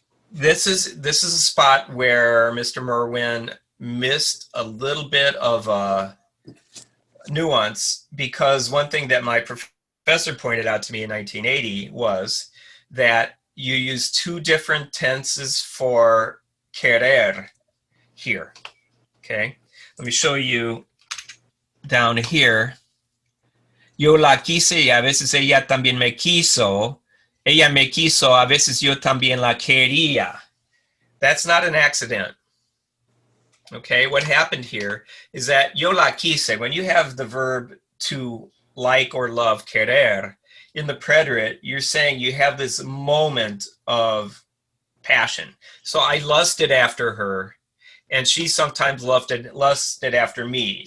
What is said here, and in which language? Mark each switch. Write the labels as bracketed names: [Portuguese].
[English] This is a spot where Mr. Merwin missed a little bit of nuance, because one thing that my professor pointed out to me in 1980 was that you use two different tenses for querer here. Okay, let me show you down here. [Spanish] Yo la quise y a veces ella también me quiso. Ella me quiso, a veces yo también la quería. [English] That's not an accident. Okay, what happened here is that [Spanish] yo la quise, [English] when you have the verb to like or love, querer, in the preterite, you're saying you have this moment of passion. So I lusted after her, and she sometimes lusted after me.